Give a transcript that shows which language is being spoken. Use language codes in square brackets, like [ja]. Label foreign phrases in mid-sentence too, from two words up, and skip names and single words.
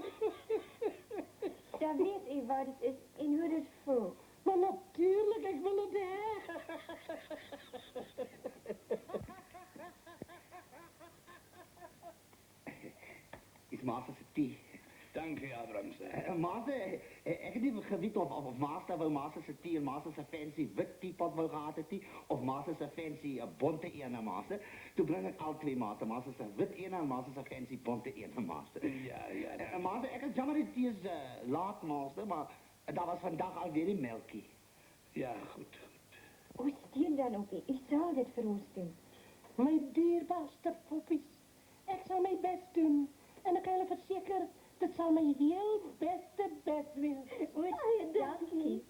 [nl] Dan weet u wat het is en hoe het voelt. Maar natuurlijk, ik wil het hebben. [af] Is Master se thee. [nl] Dank u, Abramse. [af] Master, ek het nie geweet of Master wou Master se thee en Master se fancy wit teapot wou gehad het nie, of Master se fancy bonte ene Master. Toe bring ek al twee Master, Master se wit ene en Master se fancy bonte ene Master. Ja. Master, ek is jammer dit is laat Master, maar daar was vandag alweer die melkie. Ja, goed. [nl] Hoe stuur dan op u? U zal dit voor ons doen. Mijn dierbaarste poppies. Ik zal mijn best doen. En ik kan je verzekeren, dat zal mijn heel best wezen. [af] Goed, dankie.